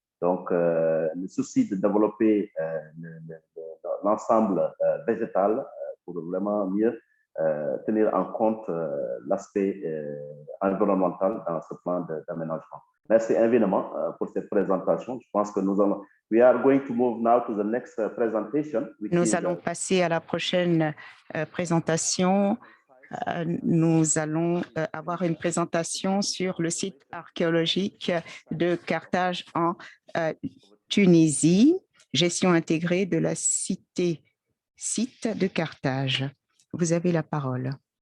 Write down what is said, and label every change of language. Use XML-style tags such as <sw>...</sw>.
<fr>Donc, le souci de développer l'ensemble végétal pour vraiment mieux tenir en compte l'aspect environnemental dans ce plan d'aménagement. Merci infiniment pour cette présentation. Je pense que nous allons.</fr> <en>We are going to move now to the next presentation.</en> <fr>Nous allons passer à la prochaine présentation. Nous allons avoir une présentation sur le site archéologique de Carthage en Tunisie, gestion intégrée de la site de Carthage. Vous avez la parole.</fr>